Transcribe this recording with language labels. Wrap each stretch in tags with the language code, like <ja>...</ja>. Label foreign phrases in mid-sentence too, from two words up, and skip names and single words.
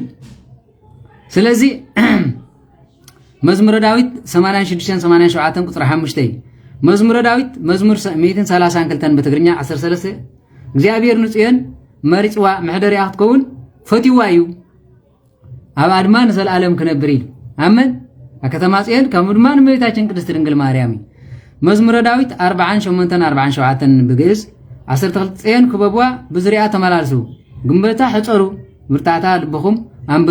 <ti>ስለዚህ መዝሙረ ዳዊት 86 87 ቁጥር 5 መዝሙረ ዳዊት መዝሙር 132 በትግርኛ 13 እግዚአብሔር ንጽዮን መሪጽዋ ምሕደሪያ ክትከውን ፈቲዋ እዩ ኣብ ድማ ንዘላለም ክነብር ኢሉ አመን አከተማ ጽዮን ከም ድማ እመቤታችን ቅድስት ድንግል ማርያም መዝሙረ ዳዊት 48 47 በግዕዝ 12 ጽዮን ክበብዋ ብዝሪያ ተመላልሱ ግንበታ ሕጸሩ ምርታታ ልብኹም አንብሩ</ti>